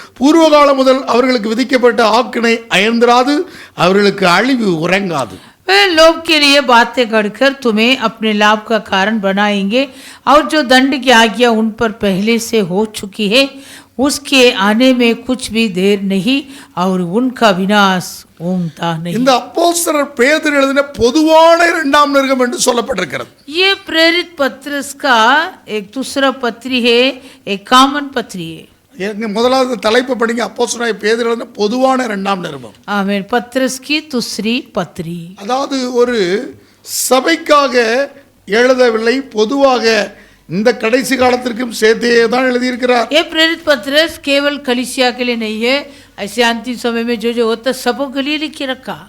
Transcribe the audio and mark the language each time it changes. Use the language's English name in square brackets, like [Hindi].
[Tamil] பூர்வகால முதல் அவர்களுக்கு விதிக்கப்பட்ட ஆக்கினை அயர்ந்திராது, அவர்களுக்கு அழிவு உறங்காது. [Hindi] वे लोभ के लिए बातें गढ़कर तुम्हें अपने लाभ का कारण बनाएंगे और जो दंड की आज्ञा उन पर पहले से हो चुकी है उसके आने में कुछ भी देर नहीं और उनका विनाश ओंगता नहीं. [Tamil] இந்த அப்போஸ்தலர் பேதுரு எழுதின பொதுவான இரண்டாம் நிருபம் என்று சொல்லப்பட்டிருக்கிறது. [Hindi] ये प्रेरित पत्रस का एक दूसरा पत्री है, एक कॉमन पत्री है. [Tamil] முதலாவது தலைப்பு படிங்க. அப்போஸ்தலர் பேதுரு எழுதின பொதுவான இரண்டாம் நிருபம். [Hindi] आमीन. पत्रस की दूसरी पत्री. [Tamil] அதாவது ஒரு சபைக்காக எழுதவில்லை, பொதுவாக இந்த கடைசி காலத்திற்கும் சேர்த்தே தான் எழுதியிருக்கிறார். [Hindi] ये प्रेरित पत्रस केवल कलीसिया के लिए नहीं है, ऐसे अंतिम समय में जो होता सबों के लिए लिख रखा.